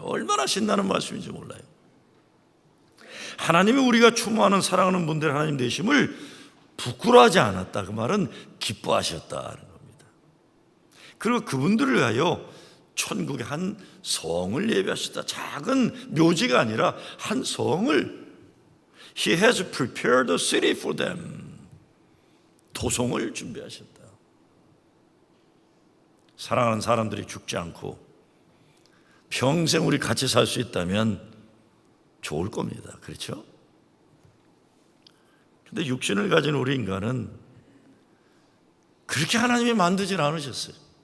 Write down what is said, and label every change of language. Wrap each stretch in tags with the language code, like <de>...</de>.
<ko>얼마나 신나는 말씀인지 몰라요. 하나님이 우리가 추모하는 사랑하는 분들 하나님 되심을 부끄러워하지 않았다. 그 말은 기뻐하셨다는 겁니다. 그리고 그분들을 위하여 천국의 한 성을 예배하셨다. 작은 묘지가 아니라 한 성을</ko> <en>He has prepared a city for them.</en> <ko>도성을 준비하셨다. 사랑하는 사람들이 죽지 않고 평생 우리 같이 살 수 있다면 좋을 겁니다. 그렇죠? 근데 육신을 가진 우리 인간은 그렇게 하나님이 만들진 않으셨어요.</ko>